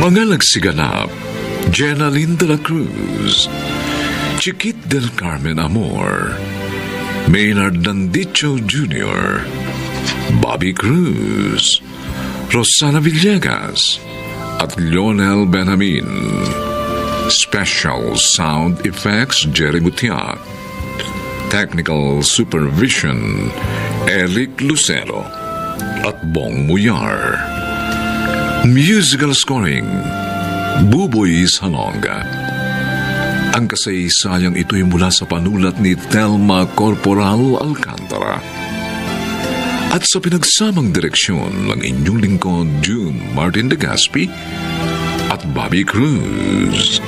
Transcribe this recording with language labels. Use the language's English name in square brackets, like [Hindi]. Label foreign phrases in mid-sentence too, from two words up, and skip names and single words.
[Filipino] nagsiganap, Jenaline de la Cruz, Chiquit del Carmen Amor, Maynard Nandicho Jr., Bobby Cruz, Rosana Villegas, at Lionel Benjamin. [English] Special Sound Effects, Jerry Butiak. Technical Supervision, Eric Lucero at Bong Muyar. Musical Scoring, Buboy Salonga. [Filipino] Ang kasaysayang ito'y mula sa panulat ni Thelma Corporal Alcantara at sa pinagsamang direksyon ng inyong lingkod June Martin de Gaspi at Bobby Cruz.